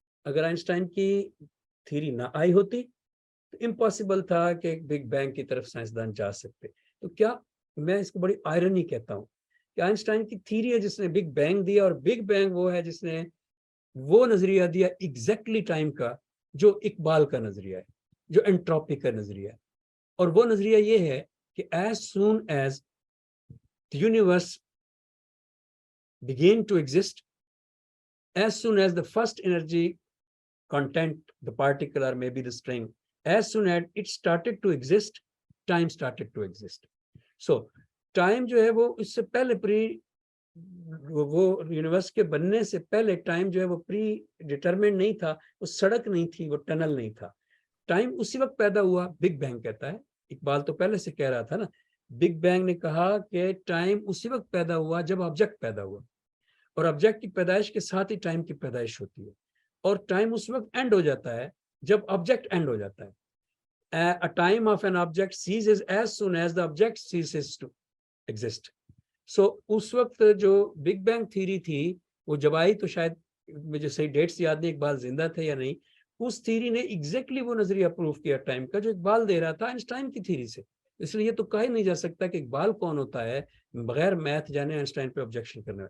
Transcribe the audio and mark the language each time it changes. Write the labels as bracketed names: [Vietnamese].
[Urdu] اگر آئنسٹائن کی تھیوری نہ آئی ہوتی تو امپاسبل تھا کہ بگ بینگ کی طرف سائنسدان جا سکتے. تو کیا میں اس کو بڑی آئرنی کہتا ہوں کہ آئنسٹائن کی تھیوری ہے جس نے بگ بینگ دیا, اور بگ بینگ وہ ہے جس نے وہ نظریہ دیا ایگزیکٹلی ٹائم کا جو اقبال کا نظریہ ہے, جو انٹروپی کا نظریہ ہے. اور وہ نظریہ یہ ہے کہ [English] As soon as the universe began to exist, as soon as the first energy content, the particle or maybe the string, as soon as it started to exist, time started to exist. So time [Urdu] جو ہے وہ اس سے پہلے وہ universe کے بننے سے پہلے ٹائم جو ہے وہ پری ڈیٹرمنٹ نہیں تھا, وہ سڑک نہیں تھی, وہ ٹنل نہیں تھا. ٹائم اسی وقت پیدا ہوا, بگ بینگ کہتا ہے. اقبال تو پہلے سے کہہ رہا تھا نا, بگ بینگ نے کہا کہ ٹائم اسی وقت پیدا ہوا جب آبجیکٹ پیدا ہوا, اور آبجیکٹ کی پیدائش کے ساتھ ہی ٹائم کی پیدائش ہوتی ہے, اور ٹائم اس وقت اینڈ ہو جاتا ہے جب آبجیکٹ اینڈ ہو جاتا ہے. [English] A time of an object ceases as soon as the object ceases to exist. [Urdu] So اس وقت جو بگ بینگ تھیری تھی وہ جب آئی تو شاید مجھے صحیح ڈیٹس یاد نہیں, اقبال زندہ تھے یا نہیں, اس تھیری نے ایگزیکٹلی وہ نظریہ پروف کیا ٹائم کا جو اقبال دے رہا تھا آئنسٹائن کی تھیری سے. اس لیے یہ تو کہا ہی نہیں جا سکتا کہ اقبال کون ہوتا ہے بغیر میتھ جانے آئنسٹائن پہ آبجیکشن کرنے.